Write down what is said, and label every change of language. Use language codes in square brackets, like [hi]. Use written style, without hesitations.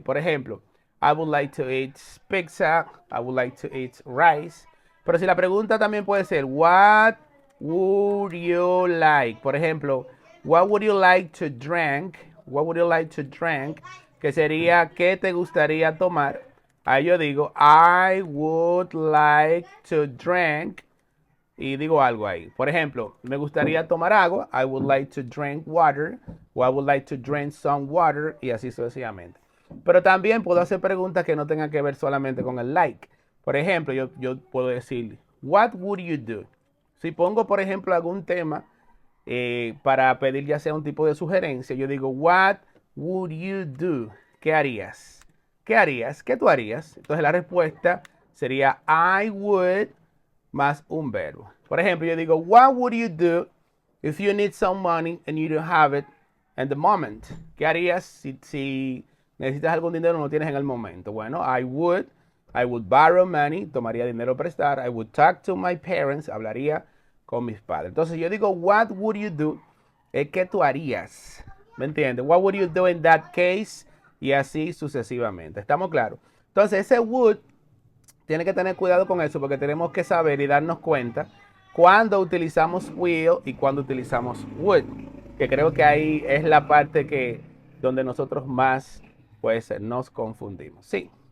[es] Por ejemplo, [en] I would like to eat pizza. I would like to eat rice. [es] Pero si la pregunta también puede ser, [en] what would you like? [es] Por ejemplo, [en] what would you like to drink? What would you like to drink? [es] Que sería, ¿qué te gustaría tomar? Ahí yo digo, [en] I would like to drink. [es] Y digo algo ahí. Por ejemplo, me gustaría tomar agua. [en] I would like to drink water. O I would like to drink some water. [es] Y así sucesivamente. Pero también puedo hacer preguntas que no tengan que ver solamente con el like. Por ejemplo, yo puedo decir, [en] what would you do? [es] Si pongo, por ejemplo, algún tema para pedir ya sea un tipo de sugerencia, yo digo, [en] what would you do? [es] ¿Qué harías? ¿Qué harías? ¿Qué tú harías? Entonces la respuesta sería [en] I would [es] más un verbo. Por ejemplo, yo digo, [en] what would you do if you need some money and you don't have it in the moment? [es] ¿Qué harías si necesitas algún dinero y no lo tienes en el momento? Bueno, [en] I would borrow money, [es] tomaría dinero prestar. [en] I would talk to my parents, [es] hablaría con mis padres. Entonces yo digo, [en] what would you do? [es] ¿Qué tú harías? ¿Me entiendes? [en] What would you do in that case? [es] Y así sucesivamente. ¿Estamos claros? Entonces ese would tiene que tener cuidado con eso porque tenemos que saber y darnos cuenta cuando utilizamos will y cuando utilizamos would. Que creo que ahí es la parte donde nosotros más pues nos confundimos. Sí.